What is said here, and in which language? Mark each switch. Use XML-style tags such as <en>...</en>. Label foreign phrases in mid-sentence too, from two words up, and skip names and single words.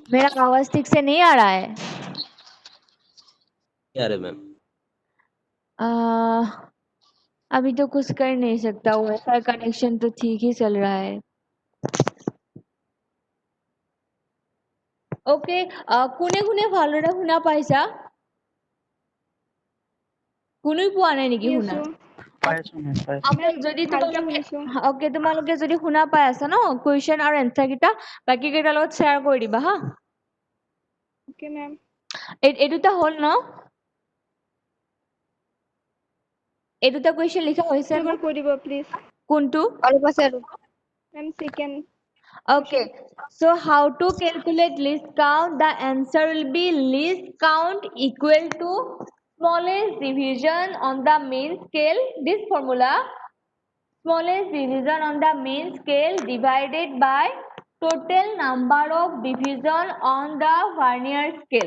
<hi>मेरा आवाज ठीक से नहीं आ रहा है क्या आ रहा है मैम अभी तो कुछ कर नहीं सकता</hi> <en>WiFi connection</en> <hi>तो ठीक ही चल रहा है ओके</hi> <as>কোনে কোনে ভালদৰে শুনা পাইছা কোনেও পোৱা নাই নেকি শুনা পাইছো মেম পাইছো Okay, যদি ভালকে তোমালোকে শুনিছো। okay তোমালোকে যদি শুনা পাই আছা ন question আৰু answer কিটা বাকি কেইটাৰ লগত share কৰি দিবা হা</as> <en>okay ma'am.</en> <as>এই দুটা হল ন এই দুটা question লিখা হৈছে ন এবাৰ কৈ দিব প্লিজ। কোনটো অলপ আছে আৰু</as> <en>ma'am second Okay, so how to calculate least count? The answer will be least count equal to smallest division on the main scale. This formula, smallest division on the main scale divided by total number of division on the Vernier scale.</en>